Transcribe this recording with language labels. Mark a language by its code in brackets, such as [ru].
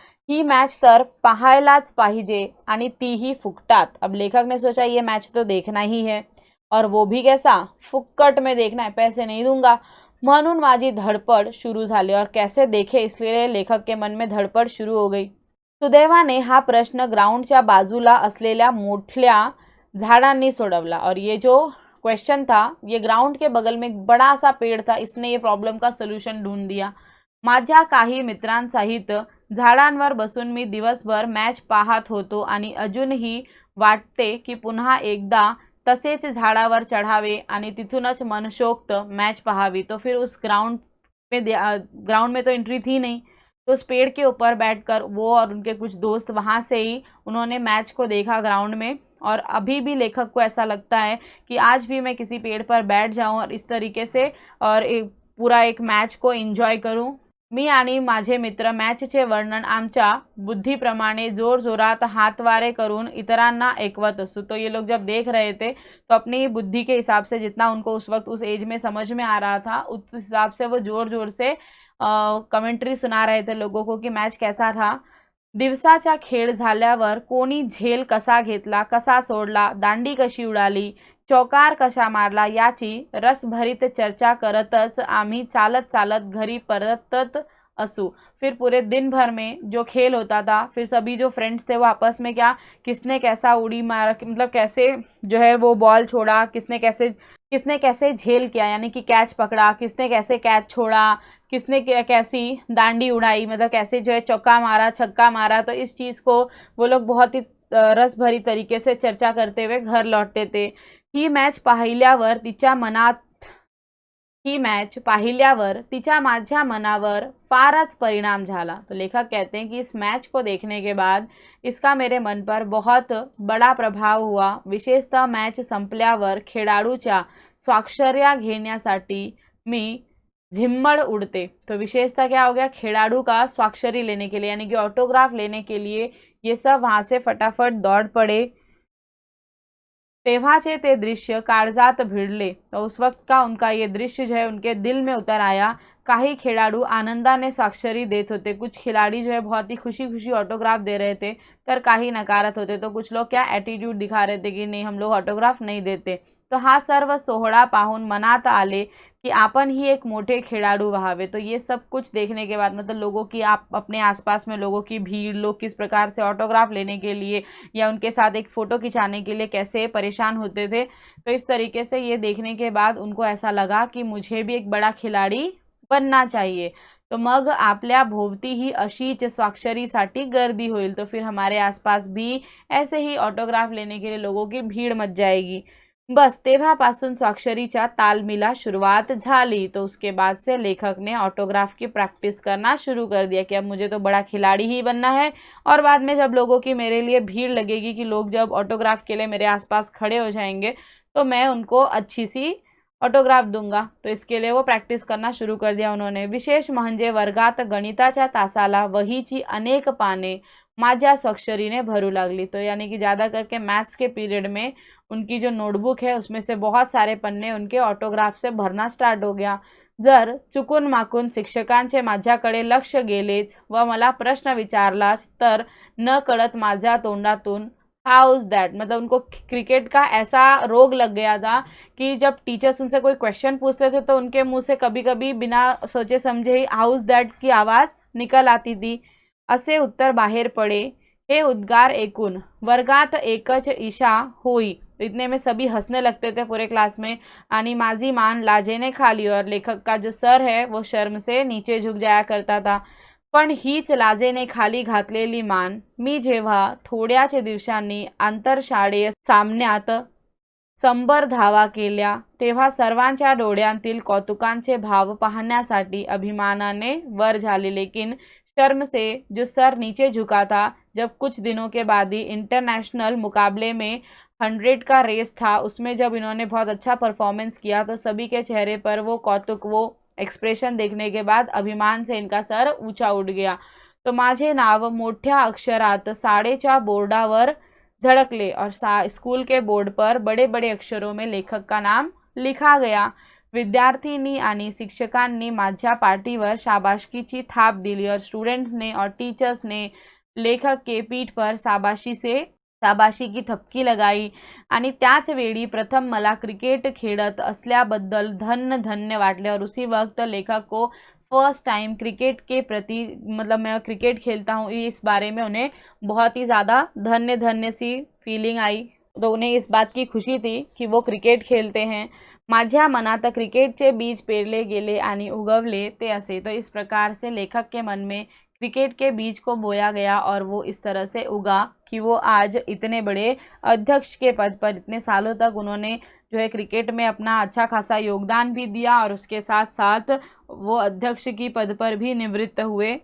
[mr] ही match तर पाहायलाच पाहिजे आणि तीही फुकटात। [hi] अब लेखक ने सोचा ये मैच तो देखना ही है और वो भी कैसा, फुक्कट में देखना है, पैसे नहीं दूंगा। [mr] म्हणून माझी धडपड शुरू झाली [hi] और कैसे देखे इसलिए लेखक के मन में धडपड शुरू हो गई। [mr] सुदैवाने हा प्रश्न ग्राउंडच्या बाजूला असलेल्या मोठ्या झाडांनी सोडवला [hi] और ये जो क्वेश्चन था ये ग्राउंड के बगल में एक बड़ा सा पेड़ था, इसने ये प्रॉब्लम का सोल्यूशन ढूंढ दिया। [mr] माझ्या काही मित्रांसहित झाडांवर बसून मी दिवसभर मॅच पाहत होतो आणि अजूनही वाटते की पुन्हा एकदा तसेच झाडावर चढ़ावे आणि तिथूनच मनशोक्त मैच पहावी। [hi] तो फिर उस ग्राउंड में तो एंट्री थी नहीं, तो उस पेड़ के ऊपर बैठकर वो और उनके कुछ दोस्त वहाँ से ही उन्होंने मैच को देखा ग्राउंड में। और अभी भी लेखक को ऐसा लगता है कि आज भी मैं किसी पेड़ पर बैठ जाऊं और इस तरीके से और पूरा एक मैच को एंजॉय करूं। [mr] मी आणि माझे मित्र मॅचचे वर्णन आमच्या बुद्धीप्रमाणे जोरजोरात हातवारे करून इतरांना ऐकवत असू। [hi] तो ये लोग जब देख रहे थे तो अपनी बुद्धि के हिसाब से जितना उनको उस वक्त उस एज में समझ में आ रहा था उस हिसाब से वो जोर जोर से कमेंट्री सुना रहे थे लोगों को कि मैच कैसा था। [mr] दिवसाचा खेळ झाल्यावर कोणी झेल कसा घेतला, कसा सोडला, दांडी कशी उडाली, चौकार कशा मारला याची रसभरीत चर्चा करतच आम्ही चालत चालत घरी परतत असू। [hi] फिर पूरे दिन भर में जो खेल होता था फिर सभी जो फ्रेंड्स थे वो आपस में क्या किसने कैसा उड़ी मारा, मतलब कैसे जो है वो बॉल छोड़ा, किसने कैसे झेल किया यानी कि कैच पकड़ा, किसने कैसे कैच छोड़ा, किसने कैसी दांडी उड़ाई, मतलब कैसे जो है चौका मारा, छक्का मारा। तो इस चीज़ को वो लोग बहुत ही रस भरी तरीके से चर्चा करते हुए घर लौटते थे। [mr] ही मैच पाहिल्यावर तिच्या माझ्या मनावर फारच परिणाम झाला। [hi] तो लेखक कहते हैं कि इस मैच को देखने के बाद इसका मेरे मन पर बहुत बड़ा प्रभाव हुआ। [mr] विशेषतः मैच संपल्यावर खेळाडूच्या स्वाक्षर्या घेण्यासाठी मी झिम्मड़ उड़ते। [hi] तो विशेषता क्या हो गया, खेळाडू का स्वाक्षरी लेने के लिए यानी कि ऑटोग्राफ लेने के लिए ये सब वहाँ से फटाफट दौड़ पड़े। [mr] तेव्हाचे ते दृश्य काळजात भिडले। [hi] तो उस वक्त का उनका ये दृश्य जो है उनके दिल में उतर आया। [mr] काही खिलाड़ू आनंदाने स्वाक्षरी देत होते, [hi] कुछ खिलाड़ी जो है बहुत ही खुशी खुशी ऑटोग्राफ दे रहे थे, [mr] तर काही नकारत होते। [hi] तो कुछ लोग क्या एटीट्यूड दिखा रहे थे कि नहीं हम लोग ऑटोग्राफ नहीं देते। [mr] तर हा सर्व सोहळा पाहून मनात आले कि आपण ही एक मोठे खिलाड़ू व्हावे। [hi] तो ये सब कुछ देखने के बाद मतलब लोगों की, आप अपने आसपास में लोगों की भीड़, लोग किस प्रकार से ऑटोग्राफ लेने के लिए या उनके साथ एक फ़ोटो खिंचाने के लिए कैसे परेशान होते थे। तो इस तरीके से ये देखने के बाद उनको ऐसा लगा कि मुझे भी एक बड़ा खिलाड़ी बनना चाहिए। [mr] तो मग आपल्या भोवती ही अशीच स्वाक्षरीसाठी गर्दी होईल। [hi] तो फिर हमारे आसपास भी ऐसे ही ऑटोग्राफ लेने के लिए लोगों की भीड़ मच जाएगी। [mr] बस तेव्हापासून स्वाक्षरीच्या तालमीला सुरुवात झाली। [hi] तो उसके बाद से लेखक ने ऑटोग्राफ की प्रैक्टिस करना शुरू कर दिया कि अब मुझे तो बड़ा खिलाड़ी ही बनना है, और बाद में जब लोगों की मेरे लिए भीड़ लगेगी कि लोग जब ऑटोग्राफ के लिए मेरे आसपास खड़े हो जाएंगे तो मैं उनको अच्छी सी ऑटोग्राफ दूंगा। तो इसके लिए वो प्रैक्टिस करना शुरू कर दिया उन्होंने। [mr] विशेष म्हणजे वर्गात गणिताच्या तासाला वहीची अनेक पाने माझ्या स्वाक्षरीने भरू लागली। [hi] तो यानी कि ज़्यादा करके मैथ्स के पीरियड में उनकी जो नोटबुक है उसमें से बहुत सारे पन्ने उनके ऑटोग्राफ से भरना स्टार्ट हो गया। [mr] जर चुकून माकून शिक्षकांचे माझ्याकडे लक्ष गेलेच व मला प्रश्न विचारलाच तर न कळत माझ्या तोंडातून हाउस दैट, [hi] मतलब उनको क्रिकेट का ऐसा रोग लग गया था कि जब टीचर्स उनसे कोई क्वेश्चन पूछते थे तो उनके मुंह से कभी कभी बिना सोचे समझे ही हाउस दैट की आवाज़ निकल आती थी। [mr] असे उत्तर बाहेर पडे। हे उद्गार ऐकून वर्गात एकच ईशा होई। [hi] इतने में सभी हंसने लगते थे पूरे क्लास में। [mr] आणि माझी मान लाजेने खाली, [hi] और लेखक का जो सर है वो शर्म से नीचे झुक जाया करता था। [mr] पण हीच लाजेने खाली घातलेली मान मी जेव्हा थोड्याच दिवसांनी आंतरशाळेय सामन्यात संबर धावा केल्या तेव्हा सर्वांच्या डोळ्यांतील कौतुकांचे भाव पाहण्यासाठी अभिमानाने वर झाले। [hi] लेकिन शर्म से जो सर नीचे झुका था, जब कुछ दिनों के बाद ही इंटरनेशनल मुकाबले में 100 का रेस था, उसमें जब इन्होंने बहुत अच्छा परफॉर्मेंस किया तो सभी के चेहरे पर वो कौतुक, वो एक्सप्रेशन देखने के बाद अभिमान से इनका सर ऊंचा उठ गया। [mr] तो माझे नाव मोठ्या अक्षरात शाळेच्या बोर्डावर झळकले, [hi] और स्कूल के बोर्ड पर बड़े बड़े अक्षरों में लेखक का नाम लिखा गया। [mr] विद्यार्थिनी आणि शिक्षकांनी माझ्या पाठीवर शाबासकीची थाप दिली, [hi] और स्टूडेंट्स ने और टीचर्स ने लेखक के पीठ पर शाबाशी की थपकी लगाई। [mr] आणि त्याच वेळी प्रथम मला क्रिकेट खेळत असल्याबद्दल धन्य वाटले, [hi] और उसी वक्त लेखक को फर्स्ट टाइम क्रिकेट के प्रति, मतलब मैं क्रिकेट खेलता हूँ इस बारे में उन्हें बहुत ही ज़्यादा धन्य सी फीलिंग आई। तो उन्हें इस बात की खुशी थी कि वो क्रिकेट खेलते हैं। [mr] माझ्या मनात क्रिकेटचे बीज पेरले गेले आणि उगवले ते असे। [hi] तो इस प्रकार से लेखक के मन में क्रिकेट के बीज को बोया गया और वो इस तरह से उगा कि वो आज इतने बड़े अध्यक्ष के पद पर, इतने सालों तक उन्होंने जो है क्रिकेट में अपना अच्छा खासा योगदान भी दिया, और उसके साथ साथ वो अध्यक्ष की पद पर भी निवृत्त हुए।